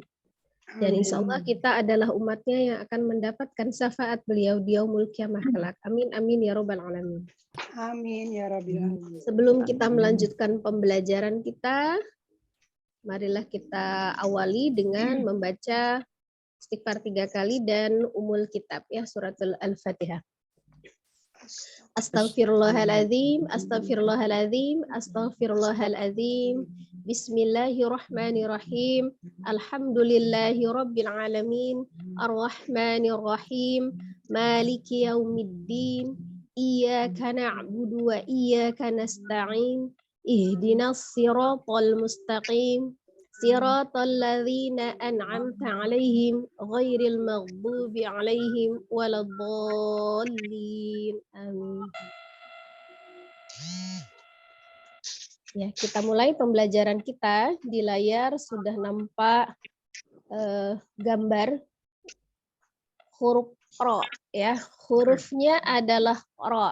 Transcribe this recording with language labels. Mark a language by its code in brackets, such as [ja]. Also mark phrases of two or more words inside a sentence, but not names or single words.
[id] Dan insyaallah kita adalah umatnya yang akan mendapatkan syafaat beliau di [ar] يوم القيامة [id] kelak. [ar] آمين آمين يا رب العالمين. آمين يا رب العالمين. Sebelum kita melanjutkan pembelajaran kita, marilah kita awali dengan membaca istighfar 3 kali dan أم الكتاب ya, سورة الفاتحة. أستغفر الله العظيم، أستغفر الله العظيم، أستغفر الله العظيم. بسم الله الرحمن الرحيم. الحمد لله رب العالمين. الرحمن الرحيم. مالك يوم الدين. إياك نعبد وإياك نستعين. اهدنا الصراط المستقيم. صراط الذين أنعمت عليهم غير المغضوب عليهم ولا الضالين. Amin. [id] Ya, kita mulai pembelajaran kita. Di layar sudah nampak gambar huruf ro ya. Hurufnya adalah ro.